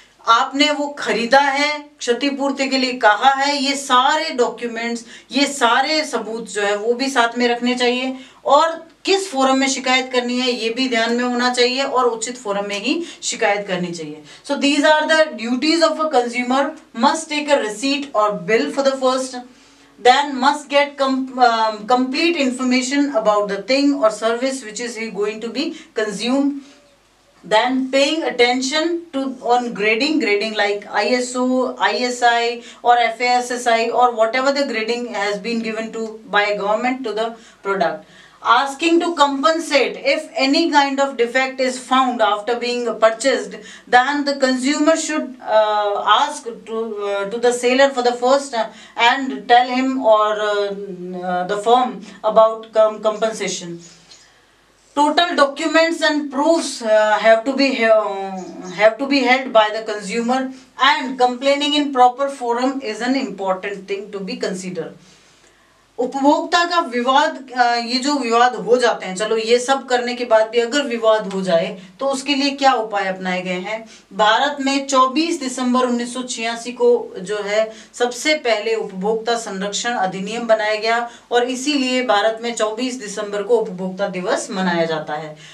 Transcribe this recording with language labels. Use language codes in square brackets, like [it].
[hi] आपने वो खरीदा है, क्षतिपूर्ति के लिए कहा है, ये सारे डॉक्यूमेंट्स, ये सारे सबूत जो है वो भी साथ में रखने चाहिए। और किस फोरम में शिकायत करनी है ये भी ध्यान में होना चाहिए और उचित फोरम में ही शिकायत करनी चाहिए। [en] So these are the duties of a consumer. Must take a receipt और bill for the first, then must get complete information about the thing or service which is he going to be consumed. Then paying attention to on grading like ISO, ISI or FASSI or whatever the grading has been given to by government to the product. Asking to compensate if any kind of defect is found after being purchased, then the consumer should ask to the seller for the first and tell him or the firm about compensation. Total documents and proofs have to be held by the consumer, and complaining in proper forum is an important thing to be considered. [hi] उपभोक्ता का विवाद, ये जो विवाद हो जाते हैं, चलो ये सब करने के बाद भी अगर विवाद हो जाए तो उसके लिए क्या उपाय अपनाए गए हैं। भारत में 24 दिसंबर 1986 को जो है सबसे पहले उपभोक्ता संरक्षण अधिनियम बनाया गया और इसीलिए भारत में 24 दिसंबर को उपभोक्ता दिवस मनाया जाता है।